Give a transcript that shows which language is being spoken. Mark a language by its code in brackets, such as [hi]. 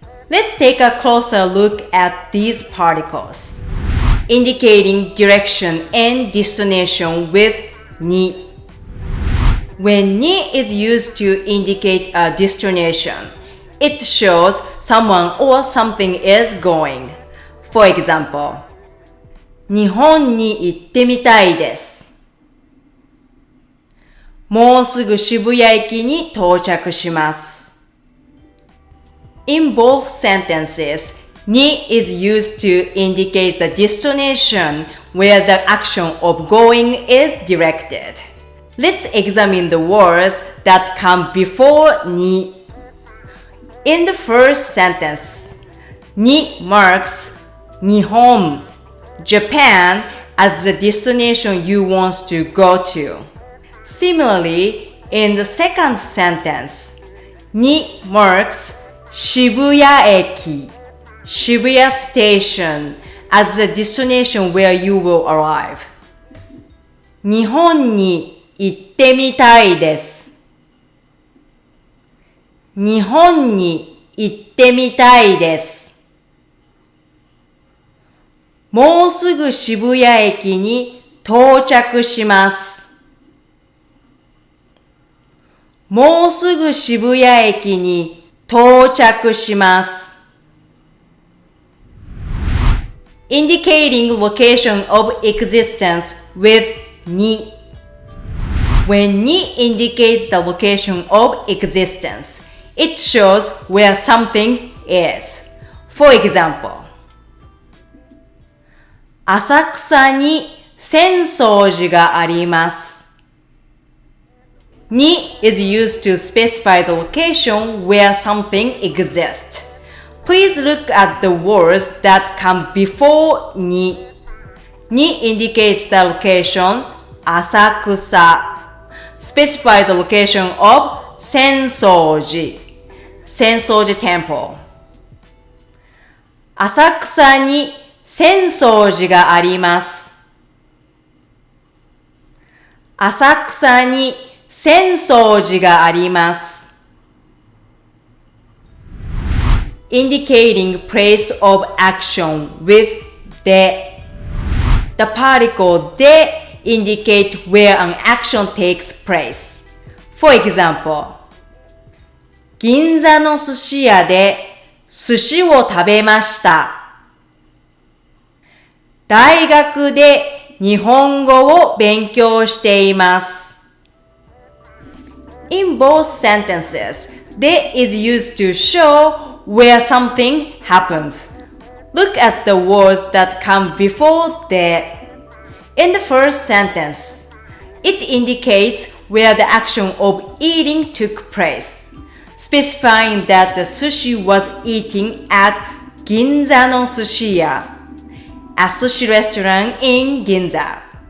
[en] Let's take a closer look at these particles, indicating direction and destination with ni. When ni is used to indicate a destination, it shows someone or something is going. For example, [ja] 日本に行ってみたいです。もうすぐ渋谷駅に到着します。 [en] In both sentences, ni is used to indicate the destination where the action of going is directed. Let's examine the words that come before ni. In the first sentence, ni marks Nihon, Japan, as the destination you want to go to. Similarly, in the second sentence, ni marks Shibuya Eki, Shibuya Station, as the destination where you will arrive. [ja] 日本に行ってみたいです。日本に行ってみたいです。もうすぐ渋谷駅に到着します。もうすぐ渋谷駅に到着します。 [en] Indicating location of existence with ni. When ni indicates the location of existence, it shows where something is. For example, [ja] 浅草に浅草寺があります。 [en] ni is used to specify the location where something exists. Please look at the words that come before ni. Ni indicates the location 浅草. Specify the location of 浅草寺 Sensoji Temple. [ja] 浅草に浅草寺があります。浅草に浅草寺があります。 [en] Indicating place of action with de. The particle de indicate where an action takes place. For example, [ja] 銀座の寿司屋で寿司を食べました。大学で日本語を勉強しています。 [en] In both sentences, de is used to show where something happens. Look at the words that come before de. In the first sentence, it indicates where the action of eating took place, specifying that the sushi was eaten at Ginza no Sushiya, a sushi restaurant in Ginza.